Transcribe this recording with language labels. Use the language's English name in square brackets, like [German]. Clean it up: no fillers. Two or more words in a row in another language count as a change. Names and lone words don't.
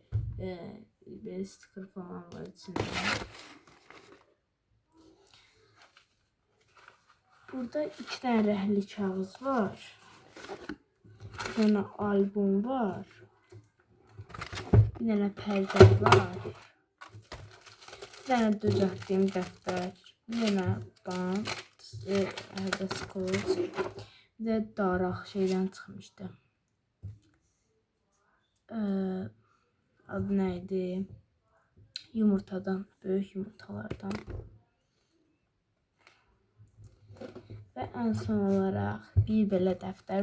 [Azerbaijani] Bir sticker falan var içində. Burada [Turkish] 2 tane [Azerbaijani] rəhli kağız var. [Turkish] Bir tane [Azerbaijani] albüm var. [Turkish] Bir tane [Azerbaijani] pərdə var. [Turkish] Bir tane [Azerbaijani] düzəltdiyim dəftər. [Turkish] Bir tane [Azerbaijani] bant. Hərdə skoç. Bir de daraq şeydən çıxmışdı. Adı neydi? Yumurtadan, böyük yumurtalardan. Və ən son olaraq bir belə dəftər.